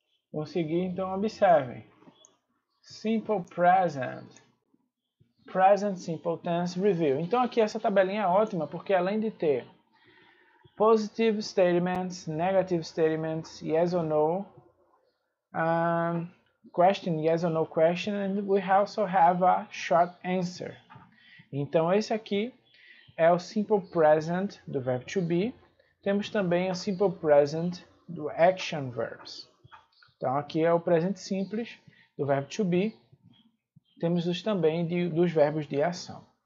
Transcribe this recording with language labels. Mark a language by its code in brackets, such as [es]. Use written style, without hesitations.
[pt] Consegui, então observem. Simple present. [en] Present Simple Tense Review. [pt] Então aqui essa tabelinha é ótima porque além de ter [en] positive statements, negative statements, yes or no, question, yes or no question, and we also have a short answer. [pt] Então esse aqui é o simple present do verbo to be. Temos também o simple present do action verbs. Então aqui é o presente simples do verbo to be. Temos também dos verbos de ação.